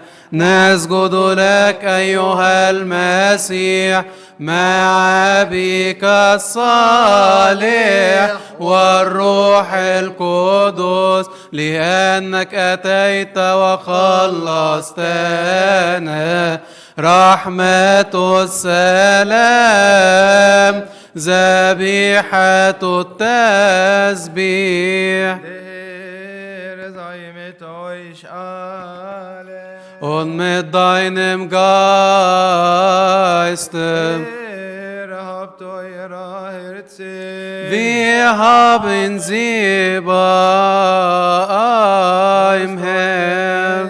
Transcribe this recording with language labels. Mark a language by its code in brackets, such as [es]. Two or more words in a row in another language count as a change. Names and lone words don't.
[ar] نسجد لك أيها المسيح مع أبيك الصالح والروح القدس، لأنك أتيت وخلصتنا. رحمة السلام ذبيحة التسبيح. [de] Und mit deinem Geiste habt eurer Herzen. Wir haben sie beim Herrn.